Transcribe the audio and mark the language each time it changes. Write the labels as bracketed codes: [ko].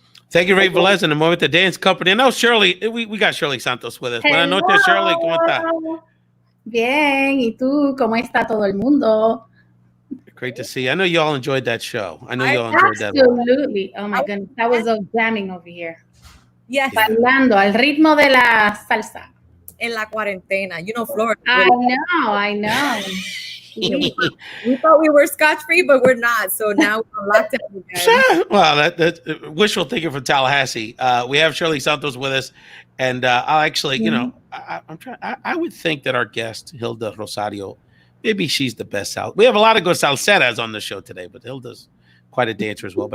[en] Thank you, Ray Velez, and the Muevete Dance Company. And now Shirley, we got Shirley Santos with us. [es] Buenas noches, Shirley. ¿Cómo está? Bien, ¿y tú? ¿Cómo está todo el mundo? [en] Great to see you. I know you all enjoyed that show. I know you all enjoyed that. Absolutely. Oh my goodness, that was so jamming over here. Yes. [es] Bailando al ritmo de la salsa. En la cuarentena, [en] you know, [es] Florida. [en] I know. We thought we were scotch-free, but we're not. So now we're locked down again. Well, that's wishful thinking from Tallahassee. We have Shirley Santos with us, and I'll actually, you know, I would think that our guest Hilda Rosario, maybe she's the best we have a lot of good salseras on the show today, but Hilda's quite a dancer as well.